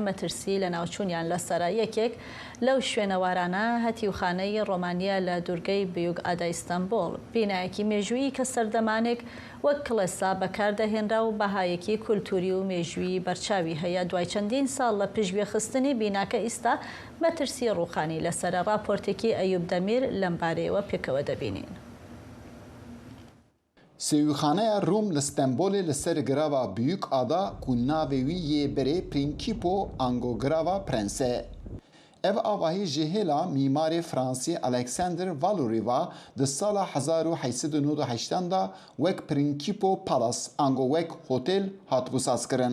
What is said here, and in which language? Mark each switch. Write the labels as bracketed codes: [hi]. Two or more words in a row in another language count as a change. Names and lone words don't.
[ckb] مەترسی لە ناوچوونیان لەسەرا یەکێک لەو شوێنەوارانە هەتیوخانەی ڕۆمانیا لە دوورگەی بیوگ ئادا ئیستانبول بینایەکی مێژووی کە سەردەمانێک وەک کڵێسا بەکاردەهێنرا و بەهایەکی کولتوری و مێژووی بەرچاوی هەیە دوای چەندین ساڵ لە پشتگوێخستنی بیناکە ئیستا مەترسی ڕووخانی لەسەر راپۆرتێکی ئەیوب دەمیر لەم بارەیەوە پێکەوە دەبینین. [ku] سیوخانه روم لستنبول لسر گراوا بیوک آدا کو ناوی یه بره پرینکیپو انگو گراوا پرنسه. او آواهی جهلا میمار فرانسی الکساندر والوریوا ده سال 1898 دا وک پرینکیپو پالاس انگو وک هتل هاتبوساز کرن.